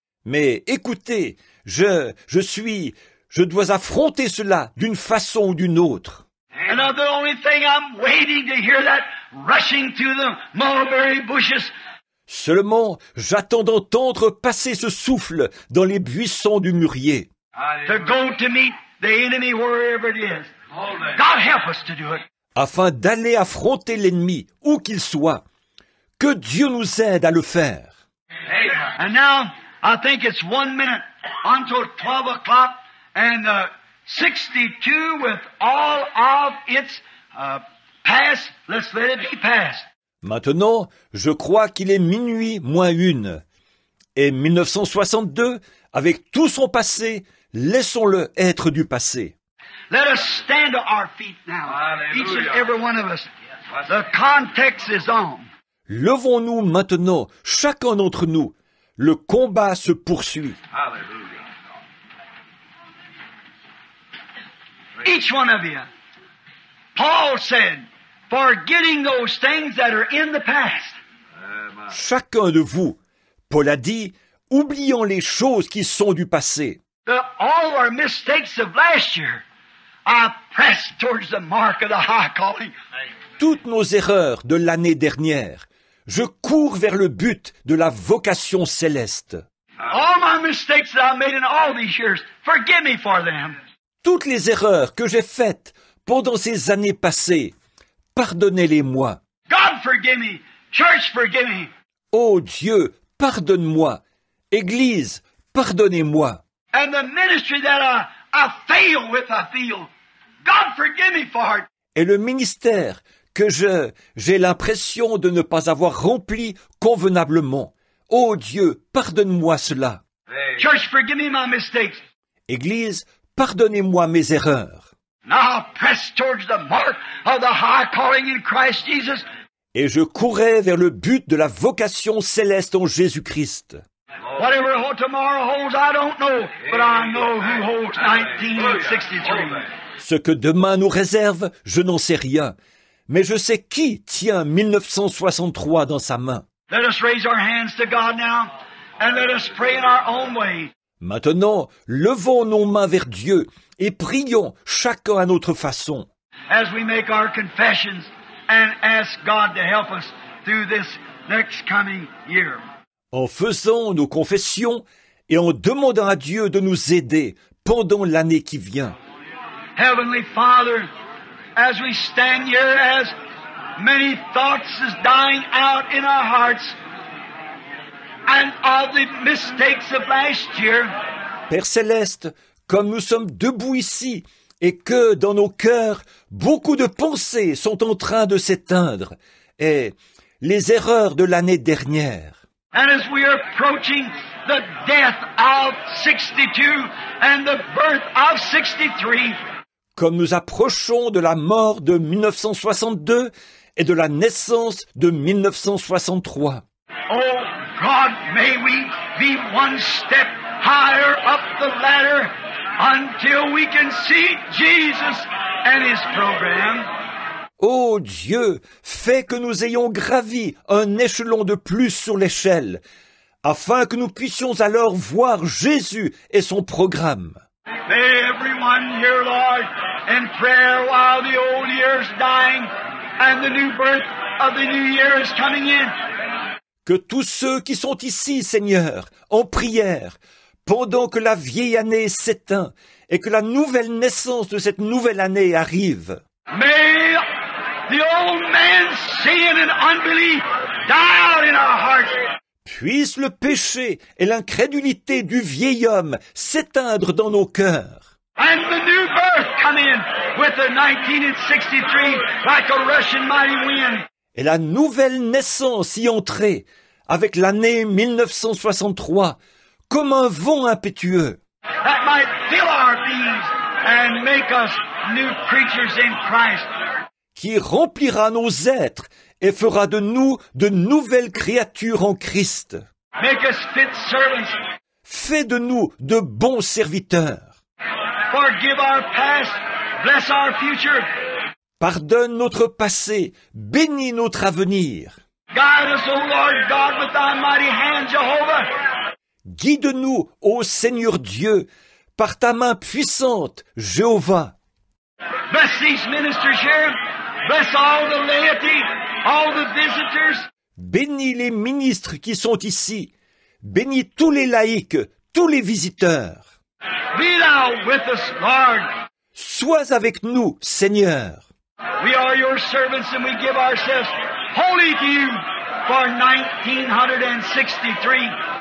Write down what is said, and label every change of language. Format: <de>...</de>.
<fr>Mais écoutez, je dois affronter cela d'une façon ou d'une autre.</fr> <en>And the only thing I'm waiting to hear that rushing through the mulberry bushes.</en> <fr>Seulement, j'attends d'entendre passer ce souffle dans les buissons du mûrier.</fr> <en>To go to meet the enemy wherever it is. God help us to do it.</en> <fr>Afin d'aller affronter l'ennemi, où qu'il soit. Que Dieu nous aide à le faire.</fr> <en>And now, I think it's 1 minute until 12 o'clock, and 62 with all of its past, let's let it be past.</en> <fr>Maintenant, je crois qu'il est minuit moins une. Et 1962, avec tout son passé, laissons-le être du passé.</fr> <en>Let us stand to our feet now, each and every one of us. The context is on.</en> <fr>Levons-nous maintenant, chacun d'entre nous. Le combat se poursuit.</fr> <en>Hallelujah. Each one of you. Paul said, forgetting those things that are in the past.</en> <fr>Chacun de vous, Paul a dit, oublions les choses qui sont du passé.</fr> <en>All our mistakes of last year, I press towards the mark of the high calling.</en> <fr>Toutes nos erreurs de l'année dernière, je cours vers le but de la vocation céleste.</fr> <en>All my mistakes that I made in all these years, forgive me for them.</en> <fr>Toutes les erreurs que j'ai faites pendant ces années passées, pardonnez-les-moi.</fr> <en>God forgive me. Church forgive me.</en> <fr>Ô Dieu, pardonne-moi. Église, pardonnez-moi.</fr> <en>And the ministry that I fail with, I feel. God forgive me for it.</en> <fr>Et le ministère que j'ai l'impression de ne pas avoir rempli convenablement. Ô Dieu, pardonne-moi cela.</fr> <en>Church, forgive me my mistakes.</en> <fr>Église, pardonnez-moi mes erreurs.</fr> <en>Now press towards the mark of the high calling in Christ Jesus.</en> <fr>Et je courais vers le but de la vocation céleste en Jésus-Christ.</fr> <en>Whatever tomorrow holds, I don't know, but I know who holds 1963.</en> <fr>Ce que demain nous réserve, je n'en sais rien. Mais je sais qui tient 1963 dans sa main.</fr> <en>Let us raise our hands to God now, and let us pray in our own way.</en> <fr>Maintenant, levons nos mains vers Dieu et prions chacun à notre façon.</fr> <en>As we make our confessions and ask God to help us through this next coming year.</en> <fr>En faisant nos confessions et en demandant à Dieu de nous aider pendant l'année qui vient.</fr> <en>Heavenly Father, as we stand here, as many thoughts is dying out in our hearts and of the mistakes of last year.</en> <fr>Père Céleste, comme nous sommes debout ici et que dans nos cœurs, beaucoup de pensées sont en train de s'éteindre et les erreurs de l'année dernière.</fr> <en>And as we are approaching the death of 62 and the birth of 63,</en> <fr>comme nous approchons de la mort de 1962 et de la naissance de 1963.</fr> <en>oh God, may we be one step higher up the ladder until we can see Jesus and His program.</en> <fr>Ô Dieu, fais que nous ayons gravi un échelon de plus sur l'échelle, afin que nous puissions alors voir Jésus et son programme.</fr> <en>May everyone here, Lord, in prayer while the old year is dying and the new birth of the new year is coming in.</en> <fr>Que tous ceux qui sont ici, Seigneur, en prière, pendant que la vieille année s'éteint et que la nouvelle naissance de cette nouvelle année arrive.</fr> <en>May the old man's sin and unbelief die out in our hearts.</en> <fr>Puisse le péché et l'incrédulité du vieil homme s'éteindre dans nos cœurs.</fr> <en>And the new birth come in with the 1963 like a Russian mighty wind.</en> <fr>Et la nouvelle naissance y entrer avec l'année 1963 comme un vent impétueux.</fr> <en>That might fill our beings and make us new creatures in Christ.</en> <fr>Qui remplira nos êtres et fera de nous de nouvelles créatures en Christ.</fr> <en>Make us fit servants.</en> <fr>Fais de nous de bons serviteurs.</fr> <en>Forgive our past. Bless our future.</en> <fr>Pardonne notre passé, bénis notre avenir.</fr> <en>Guide us, O Lord God, with thy mighty hand, Jehovah.</en> <fr>Guide-nous, ô Seigneur Dieu, par ta main puissante, Jéhovah.</fr> <en>Bless these ministers here. Bless all the laity, all the visitors.</en> <fr>Bénis les ministres qui sont ici. Bénis tous les laïcs, tous les visiteurs.</fr> <en>Be thou with us, Lord.</en> <fr>Sois avec nous, Seigneur.</fr> <en>We are your servants and we give ourselves wholly to you for 1963.</en>